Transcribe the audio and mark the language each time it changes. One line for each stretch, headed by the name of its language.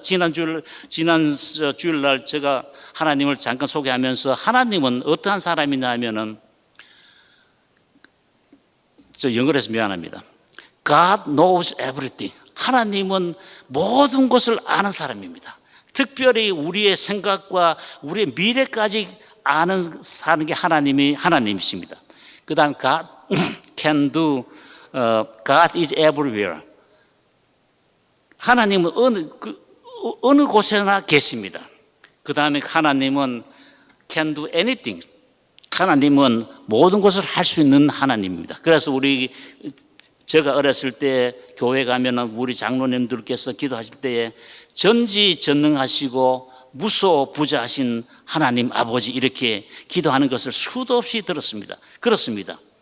Korean: 지난 주일날 제가 하나님을 잠깐 소개하면서, 하나님은 어떠한 사람이냐 하면은, 저 영어로 해서 미안합니다.
English: God knows everything.
Korean: 하나님은 모든 것을 아는 사람입니다. 특별히 우리의 생각과 우리의 미래까지 사는 게 하나님이십니다. 그 다음
English: God can do, God is everywhere.
Korean: 하나님은 어느 곳에나 계십니다. 그 다음에 하나님은
English: can do anything.
Korean: 하나님은 모든 것을 할 수 있는 하나님입니다. 그래서 제가 어렸을 때 교회 가면은 우리 장로님들께서 기도하실 때에 전지전능하시고 무소부재하신 하나님 아버지 이렇게 기도하는 것을 수도 없이 들었습니다. 그렇습니다.